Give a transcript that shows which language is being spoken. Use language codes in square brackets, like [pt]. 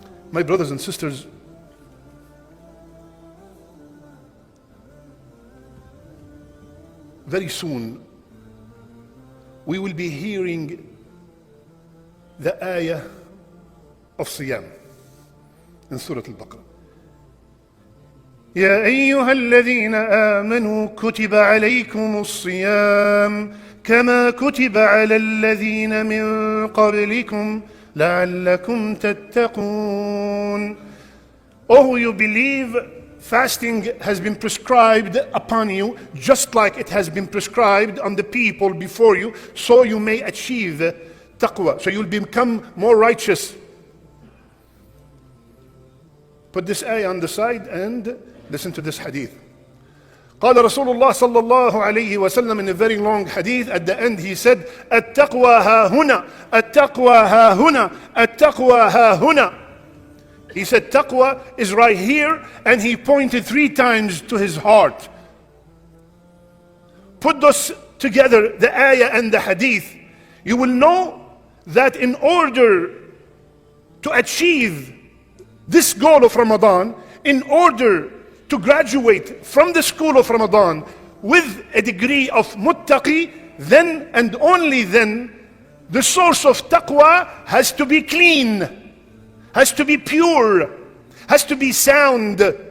[en] My brothers and sisters, very soon we will be hearing the ayah of Siyam in Surah Al-Baqarah. [ar] يا أيها الذين آمنوا كتب عليكم الصيام كما كتب على الذين من قبلكم لعلكم تتقون. [en] Oh, who you believe, fasting has been prescribed upon you just like it has been prescribed on the people before you, so you may achieve taqwa, so you'll become more righteous. Put this ayah on the side and listen to this hadith. [ar] قال رسول الله صلى الله عليه وسلم, [en] in a very long hadith, at the end he said, [ar] التقوى ها هنا التقوى ها هنا التقوى ها هنا. [en] He said taqwa is right here, and he pointed 3 times to his heart. Put those together, the ayah and the hadith, you will know that in order to achieve this goal of Ramadan, in order to graduate from the school of Ramadan with a degree of muttaqi, then and only then the source of taqwa has to be clean, has to be pure, has to be sound.